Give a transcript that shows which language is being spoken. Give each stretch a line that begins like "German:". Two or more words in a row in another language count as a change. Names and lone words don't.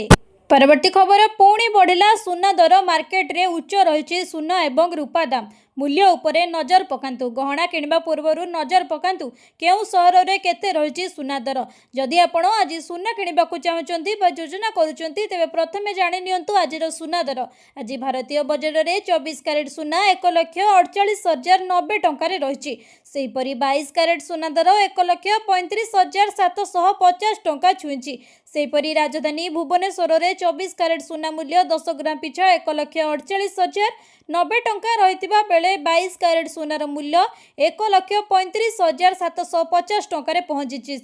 Odia: ପରବର୍ତ୍ତୀ ଖବର ପୁଣି ବଢ଼ିଲା ସୁନା ଦର। ମାର୍କେଟ ରେ ଉଚ୍ଚ ରହି ସୁନା ଏବଂ ରୂପା ଦାମ। ମୂଲ୍ୟ ଉପରେ ନଜର ପକାନ୍ତୁ। ଗହଣା କିଣିବା ପୂର୍ବରୁ ନଜର ପକାନ୍ତୁ କେଉଁ ସହର ରେ କେତେ ରହି ସୁନା ଦର। ଯଦି ଆପଣ ଆଜି ସୁନା କିଣିବାକୁ ଚାହୁଁଛନ୍ତି ବା ଯୋଜନା କରୁଛନ୍ତି ତେବେ ପ୍ରଥମେ ଜାଣି ନିଅନ୍ତୁ ଆଜିର ସୁନା ଦର। ଆଜି ଭାରତୀୟ ବଜାର ରେ 24 କ୍ୟାରେଟ ସୁନା 1,48,090 ଟଙ୍କା ରେ ରହିଛି। ସେହିପରି 22 କ୍ୟାରେଟ ସୁନା ଦର 1,35,750 ଟଙ୍କା ଛୁଇଁଛି। ସେହିପରି ରାଜଧାନୀ ଭୁବନେଶ୍ୱର ରେ 24 କ୍ୟାରେଟ ସୁନା ମୂଲ୍ୟ 10 ଗ୍ରାମ ପିଛା 1,48,090 ଟଙ୍କା ରହିଥିବା ବେଳେ 22 କ୍ୟାରେଟ ସୁନାର ମୂଲ୍ୟ 1,35,750 ଟଙ୍କା ରେ ପହଞ୍ଚିଛି।